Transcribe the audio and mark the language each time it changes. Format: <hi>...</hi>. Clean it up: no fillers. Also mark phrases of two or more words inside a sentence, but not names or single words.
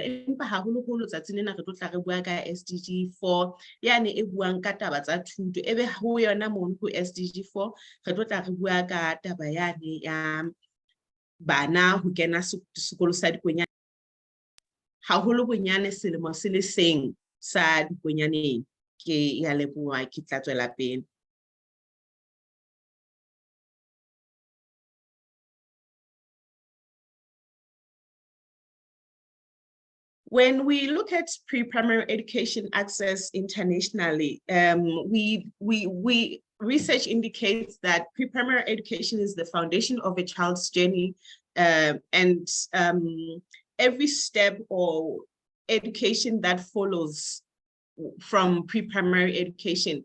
<st>Empa haholoholo tsatsing lena re tlo tla re bua ka SDG 4 yane e buang ka taba tsa thuto, e be ho yona mono ho SDG 4 re tlo tla re bua ka taba yane ya bana ho kena sekolo sa dikonyana, haholo bonyane selemo se le seng sa dikonyaneng. Ke ya leboha, ke tla tswela pele.</st> <en>When we look at pre-primary education access internationally, research indicates that pre-primary education is the foundation of a child's journey, and every step or education that follows from pre-primary education.</en>